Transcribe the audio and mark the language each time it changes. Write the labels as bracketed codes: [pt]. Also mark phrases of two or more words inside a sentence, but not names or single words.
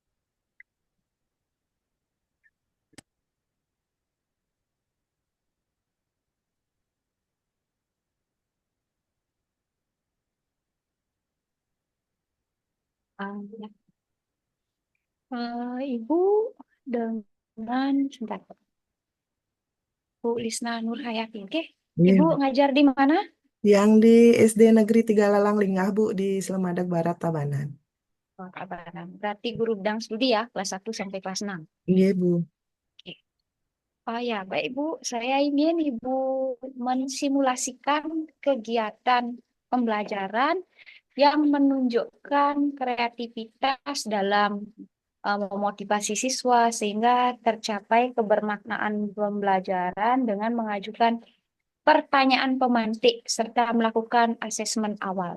[id] Ya. Ibu dengan sebentar, Bu Lisna Nurhayati. Oke, Nggih, Ibu Bu. ngajar di mana? Yang di SD Negeri Tiga Lingah, Bu, di Selemadak Barat, Tabanan. Oh, Tabanan. Berarti guru bidang studi ya, kelas 1 sampai kelas 6. Nggih, Bu. Oke. Oh ya, baik Bu. Saya ingin Ibu mensimulasikan kegiatan pembelajaran yang menunjukkan kreativitas dalam memotivasi siswa sehingga tercapai kebermaknaan pembelajaran dengan mengajukan pertanyaan pemantik serta melakukan asesmen awal.